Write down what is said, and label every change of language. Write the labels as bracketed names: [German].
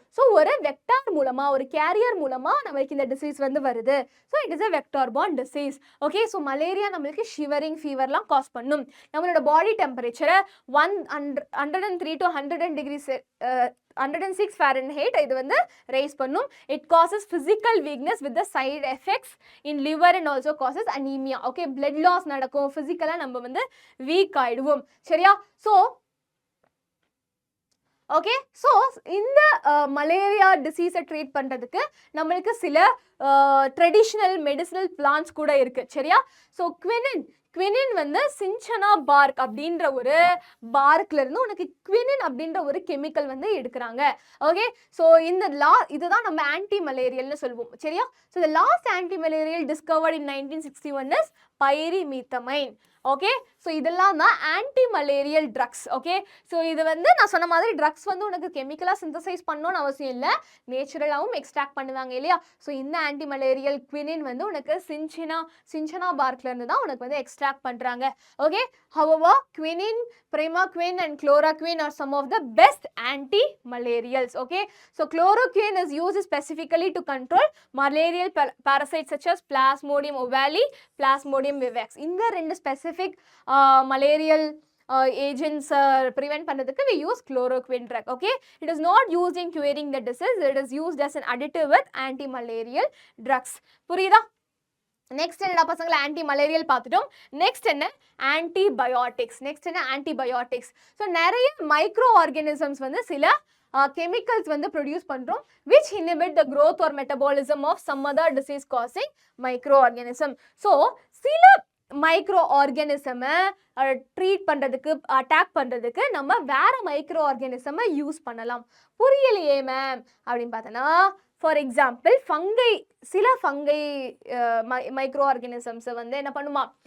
[Tamil] So ஒரு vector மூலமா, ஒரு கேரியர் மூலமா நம்மளுக்கு இந்த டிசீஸ் வந்து வருது. [English] So it is a vector borne disease. [Tamil] Okay, so malaria நம்மளுக்கு ஷிவரிங் ஃபீவர்லாம் காஸ் பண்ணும். நம்மளோட பாடி டெம்பரேச்சரை 103 to 106 Fahrenheit இது வந்து ரைஸ் பண்ணும். [English] It causes physical weakness with the side effects in liver and also causes anemia. [Tamil] Okay, blood loss நடக்கும், ஃபிசிக்கலாக நம்ம வந்து வீக் ஆயிடுவோம். சரியா? ஸோ ஓகே, ஸோ இந்த மலேரியா டிசீஸை ட்ரீட் பண்ணுறதுக்கு நம்மளுக்கு சில ட்ரெடிஷ்னல் மெடிசினல் பிளான்ஸ் கூட இருக்குது. சரியா? ஸோ குவினின் வந்து சின்சனா பார்க் அப்படின்ற ஒரு பார்க்ல இருந்து உனக்கு குவினின் அப்படின்ற ஒரு கெமிக்கல் வந்து எடுக்கிறாங்க. ஓகே, ஸோ இதுதான் நம்ம ஆன்டி மலேரியல்னு சொல்லுவோம். சரியா? [English] So the last anti malarial discovered in 1961 is pyrimethamine. [Tamil] Okay, so இதெல்லாம் தான் anti malarial drugs. Okay, so இது வந்து நான் சொன்ன மாதிரி ட்ரக்ஸ் வந்து உனக்கு கெமிக்கலாக சிந்தசைஸ் பண்ணணும்னு அவசியம் இல்லை, நேச்சுரலாகவும் எக்ஸ்ட்ராக்ட் பண்ணுவாங்க இல்லையா? ஸோ இந்த ஆன்டி மலேரியல் குவினின் வந்து உனக்கு சின்சனா பார்க்ல இருந்து தான் உனக்கு வந்து எக்ஸ்ட்ராக்ட் பண்ணுறாங்க. [English] Okay, however quinine, primaquine and chloroquine are some of the best anti-malarials. Okay, so chloroquine is used specifically to control malarial parasites such as Plasmodium ovale, Plasmodium vivax. [Tamil] இந்த ரெண்டு ஸ்பெசிஃபிக் malarial agents prevent பண்ணதுக்கு [English] we use chloroquine drug. Okay, it is not used in curing the disease, it is used as an additive with anti-malarial drugs. [Tamil] புரியுதா? Next என்னடா பசங்களை? Anti malarial பார்த்துட்டோம். Next என்ன? Antibiotics. Next என்ன? Antibiotics. So நிறைய micro organisms வந்து சில chemicals வந்து ப்ரொடியூஸ் பண்ணுறோம் [English] which inhibit the growth or metabolism of some other disease causing microorganism. [Tamil] So சில மைக்ரோ ஆர்கானிசமை ட்ரீட் பண்ணுறதுக்கு, அட்டாக் பண்ணுறதுக்கு நம்ம வேற மைக்ரோ ஆர்கானிசமை யூஸ் பண்ணலாம். புரியலையே மேம் அப்படின்னு பார்த்தோன்னா, ஃபார் எக்ஸாம்பிள் சில ஃபங்கை மைக்ரோ ஆர்கானிசம்ஸை வந்து என்ன பண்ணுமா?